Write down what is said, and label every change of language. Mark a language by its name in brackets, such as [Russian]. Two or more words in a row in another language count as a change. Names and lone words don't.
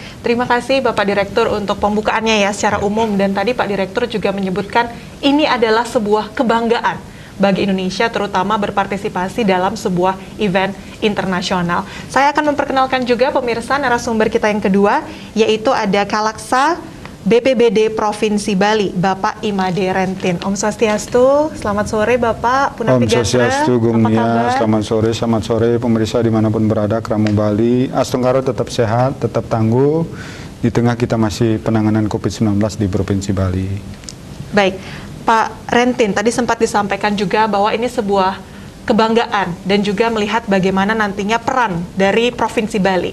[Indonesian] Terima kasih Bapak Direktur untuk pembukaannya ya secara umum, dan tadi Pak Direktur juga menyebutkan ini adalah sebuah kebanggaan bagi Indonesia, terutama berpartisipasi dalam sebuah event internasional. Saya akan memperkenalkan juga pemirsa narasumber kita yang kedua, yaitu ada Kalaksa BPBD Provinsi Bali, Bapak Imade Rentin. Om Swastiastu, selamat sore Bapak. Om Swastiastu, Gung Mia, selamat sore pemirsa dimanapun berada, Keramu Bali. Astungkaro tetap sehat, tetap tangguh, di tengah kita masih penanganan COVID-19 di Provinsi Bali. Baik, Pak Rentin, tadi sempat disampaikan juga bahwa ini sebuah kebanggaan dan juga melihat bagaimana nantinya peran dari Provinsi Bali.